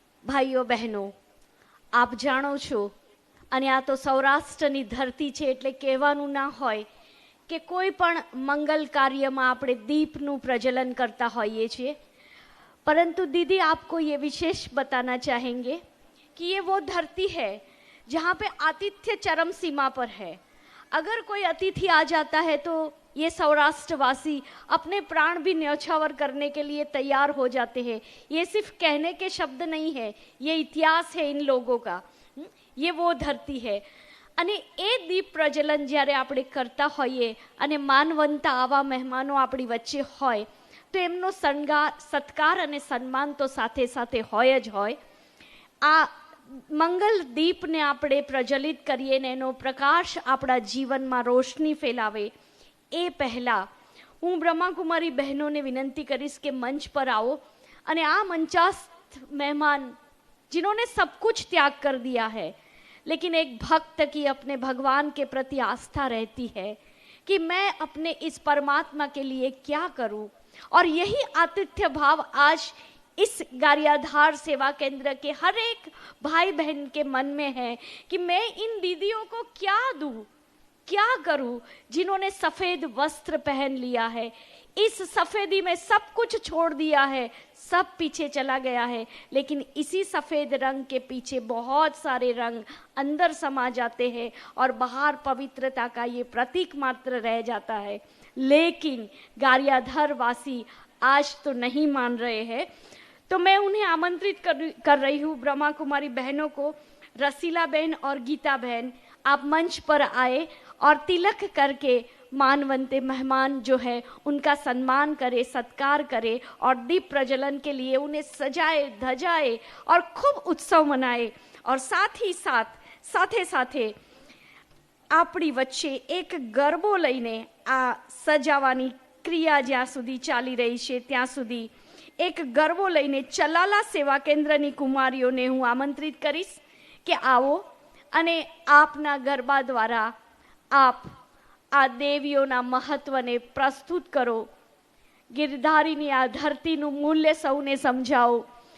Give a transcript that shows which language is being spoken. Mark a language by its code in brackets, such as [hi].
[gu] ભાઈઓ બહેનો, આપ જાણો છો, અને આ તો સૌરાષ્ટ્રની ધરતી છે એટલે કહેવાનું ના હોય કે કોઈ પણ મંગલ કાર્યમાં આપણે દીપનું પ્રજ્વલન કરતા હોઈએ છીએ, [hi] परंतु दीदी आपको ये विशेष बताना चाहेंगे कि ये वो धरती है जहाँ पे आतिथ्य चरम सीमा पर है। अगर कोई अतिथि आ जाता है तो ये सौराष्ट्रवासी अपने प्राण भी न्यौछावर करने के लिए तैयार हो जाते हैं। ये सिर्फ कहने के शब्द नहीं है, ये इतिहास है इन लोगों का। ये वो धरती है। [gu] અને એ દીપ પ્રજ્વલન જ્યારે આપણે કરતા હોઈએ અને માનવંતા આવા મહેમાનો આપણી વચ્ચે હોય તો એમનો સત્કાર અને સન્માન તો સાથે સાથે હોય જ હોય। આ મંગલ દીપને આપણે પ્રજ્વલિત કરીએ ને એનો પ્રકાશ આપણા જીવનમાં રોશની ફેલાવે એ પહેલાં હું બ્રહ્માકુમારી બહેનોને વિનંતી કરીશ કે મંચ પર આવો અને આ મંચાસ્થ મહેમાન [hi] जिन्होंने सब कुछ त्याग कर दिया है, लेकिन एक भक्त की अपने भगवान के प्रति आस्था रहती है कि मैं अपने इस परमात्मा के लिए क्या करूं। और यही आतिथ्य भाव आज इस गारियाधार सेवा केंद्र के हर एक भाई बहन के मन में है कि मैं इन दीदियों को क्या दूं, क्या करूं, जिन्होंने सफेद वस्त्र पहन लिया है, इस सफेदी में सब कुछ छोड़ दिया है, सब पीछे चला गया है। लेकिन इसी सफेद रंग के पीछे बहुत सारे रंग अंदर समा जाते हैं और बाहर पवित्रता का ये प्रतीक मात्र रह जाता है। लेकिन गारियाधर वासी आज तो नहीं मान रहे हैं, तो मैं उन्हें आमंत्रित कर रही हूँ, ब्रह्मा कुमारी बहनों को, रसीला बहन और गीता बहन, आप मंच पर आए और तिलक करके मानवंते मेहमान जो है उनका सम्मान करे, सत्कार करे और दीप प्रज्वलन के लिए उन्हें सजाए धजाए और खूब उत्सव मनाए। और साथ ही साथे साथे [gu] આપણી વચ્ચે એક ગરબો લઈને આ સજાવાની ક્રિયા જ્યાં સુધી ચાલી રહી છે ત્યાં સુધી એક ગરબો લઈને ચલાલા સેવા કેન્દ્રની કુમારીઓને હું આમંત્રિત કરીશ કે આવો અને આપના ગરબા દ્વારા આપ આ દેવીઓના મહત્વને પ્રસ્તુત કરો, ગિરધારીની આ ધરતીનું મૂલ્ય સૌને સમજાવો।